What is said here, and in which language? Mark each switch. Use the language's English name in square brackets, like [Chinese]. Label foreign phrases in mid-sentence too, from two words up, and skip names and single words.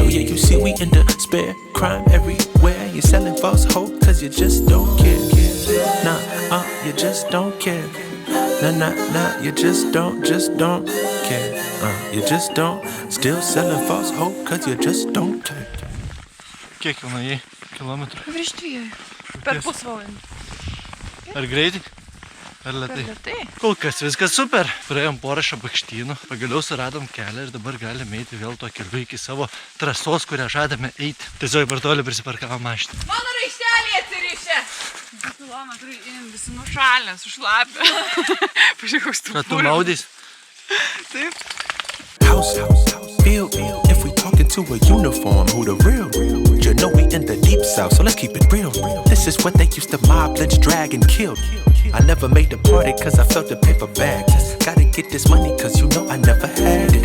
[English] Oh yeah, you see we in despair, crime everywhere. You're selling false hope cause you just don't care. Nah, you just don't care. Nah, you just don't care. You just don't. Still selling false hope cause you just don't care. [Lithuanian] Kiek jau nuėjai kilometrų? Virš 2. Per pusvalandį. Ar greitai? Ar lėtai? Per lėtai. Kol kas viskas super. Praėjom porą šabakštynų, pagaliau suradom kelią ir dabar galime eiti vėl tuo keliu iki savo trasos, kurią žadame eiti. Tiesiog per toli prisiparkavom mašiną. Mano raištelį atsirišė! 2 kilometrų visi nušalę, sušlapę. Pažiūrėk, koks tu Ką tu maudys? Taip. [English] House, feel, if we talking to a uniform, who the real? You know we in the deep south, so let's keep it real. This is what they used to mob, lynch, drag, and kill. I never made the party cause I felt the paper bag. Just gotta get this money cause you know I never had it.